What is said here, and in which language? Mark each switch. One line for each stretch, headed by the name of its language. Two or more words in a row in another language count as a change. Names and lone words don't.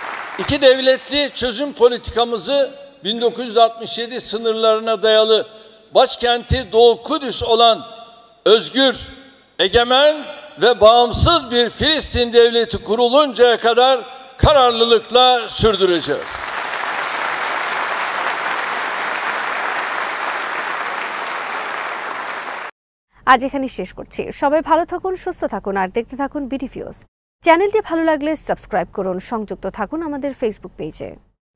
Turkish: İki devletli çözüm politikamızı 1967 sınırlarına dayalı başkenti Doğu Kudüs olan özgür, egemen ve bağımsız bir Filistin devleti kuruluncaya kadar kararlılıkla sürdüreceğiz.
Bangla: আজ এখানেই শেষ করছি। সবাই ভালো থাকুন, সুস্থ থাকুন আর দেখতে থাকুন বিডি ভিউজ। চ্যানেলটি ভালো লাগলে সাবস্ক্রাইব করুন, সংযুক্ত থাকুন আমাদের ফেসবুক পেজে।